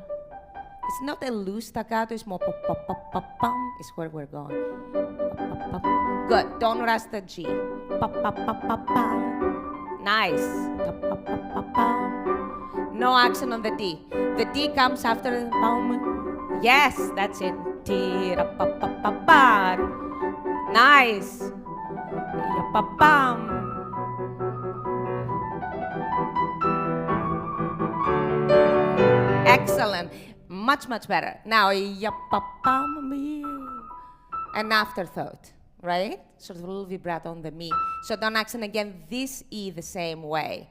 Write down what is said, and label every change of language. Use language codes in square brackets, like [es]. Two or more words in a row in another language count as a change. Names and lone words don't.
[en] It's not a loose staccato, it's more pop, pop, pop, pop, pum, is where we're going. Pop, pop, pop. Good, don't rush the G. Pop, pop, pop, pop, pop. Nice. Pop, pop, pop, pop, pop. No accent on the D. The D comes after the pum. Yes, that's it. T, ra, pa, pa, pa, pa. Nice. Ya, pa, pam. Excellent. Much, much better. Now, an afterthought, right? Sort of a little vibrato on the mi. So don't accent again this E the same way.